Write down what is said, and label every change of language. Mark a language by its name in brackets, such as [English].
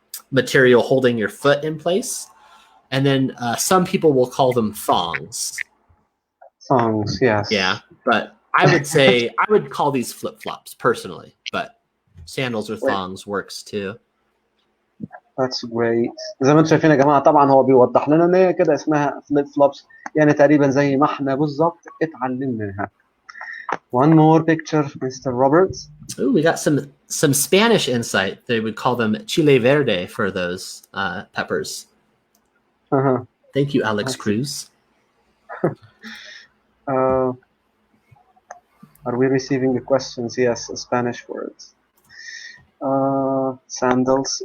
[English] material holding your foot in place. And then some people will call them thongs. Songs, yes. Yeah, but I would say I would call these flip-flops personally, but sandals or thongs works too. That's great. [Arabic] زي ما انتم شايفين يا جماعه، طبعا هو بيوضح لنا ان هي كده اسمها فليب فلوبس، يعني تقريبا زي ما احنا بالظبط اتعلمناها. [English] One more picture, Mr. Roberts. Ooh, we got some Spanish insight. They would call them chile verde for those peppers. Thank you, Alex Cruz. Are we receiving the questions? Yes, Spanish words. Sandals.